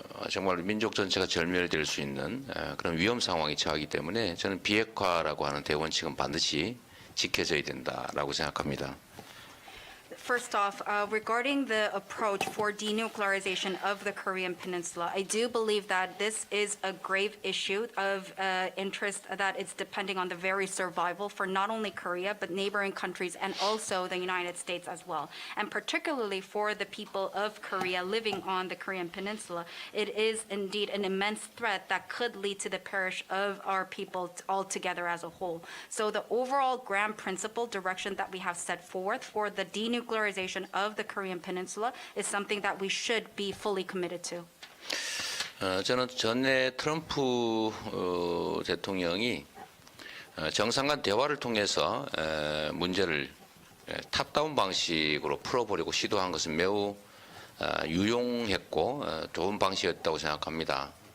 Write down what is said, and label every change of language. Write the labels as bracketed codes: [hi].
[ko] 정말 민족 전체가 절멸될 수 있는 그런 위험 상황이 처하기 때문에 저는 비핵화라고 하는 대원칙은 반드시 지켜져야 된다라고 생각합니다. [en] First off, regarding the approach for denuclearization of the Korean Peninsula, I do believe that this is a grave issue of interest that is depending on the very survival for not only Korea, but neighboring countries and also the United States as well. And particularly for the people of Korea living on the Korean Peninsula, it is indeed an immense threat that could lead to the perish of our people altogether as a whole. So the overall grand principle direction that we have set forth for the denuclearization of the Korean Peninsula is something that we should be fully committed to. [ko] 저는 전에 트럼프 대통령이 정상 간 대화를 통해서 문제를 탑다운 방식으로 풀어보려고 시도한 것은 매우 유용했고 좋은 방식이었다고 생각합니다.